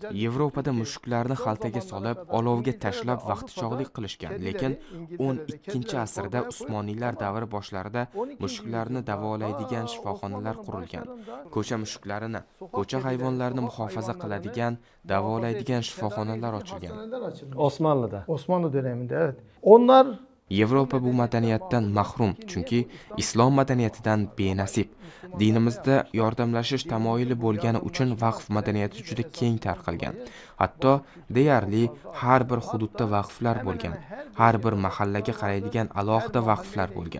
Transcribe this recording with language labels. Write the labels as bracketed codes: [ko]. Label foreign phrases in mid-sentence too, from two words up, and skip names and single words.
[uz] Yevropada mushuklarni xaltaga solib, olovga tashlab vaqtichog'lik qilishgan, lekin 12-asrda Usmoniylar davri boshlarida mushuklarni davolaydigan shifoxonalar qurilgan. Ko'cha mushuklarini, ko'cha hayvonlarini muhofaza qiladigan, davolaydigan shifoxonalar ochilgan. [tr] Osmanlı'da. Osmanlı döneminde, evet. Onlar [uz] Yevropa bu madaniyatdan mahrum, chunki islom madaniyatidan benasib. Dinimizda yordamlashish tamoyili bo'lgani uchun vaqf madaniyati juda keng tarqalgan. Hatto deyarli har bir hududda vaqflar bo'lgan. Har bir mahallaga qaraydigan alohida vaqflar bo'lgan.